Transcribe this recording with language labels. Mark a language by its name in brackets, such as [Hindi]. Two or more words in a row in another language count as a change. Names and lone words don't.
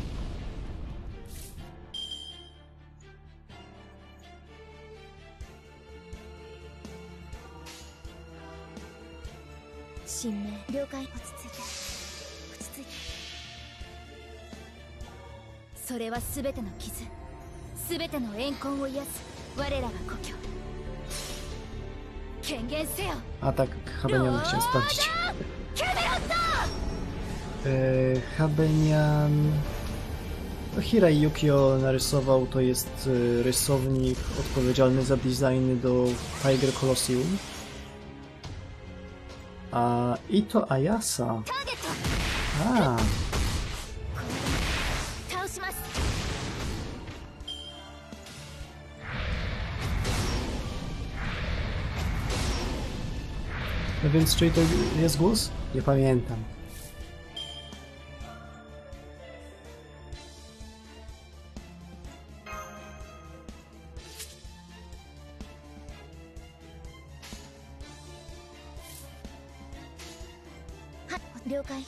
[Japanese] 神明了解。落ち着いて。落ち着いて。それは全ての傷、全ての怨恨を癒す我らが故郷。権限せよ。 [Polish] A tak, Habenian chciał sprawdzić. [Japanese] キャメロット。 [Polish] Habenian... No, Hirai Yukio narysował, to jest rysownik odpowiedzialny za designy do Tiger Colosseum. A Ito Ayasa... [Japanese] ターゲット。 [Polish] A, [Japanese] 倒します。 [Polish] no więc czyj to jest głos? Nie pamiętam. [Japanese] Ha, 了解。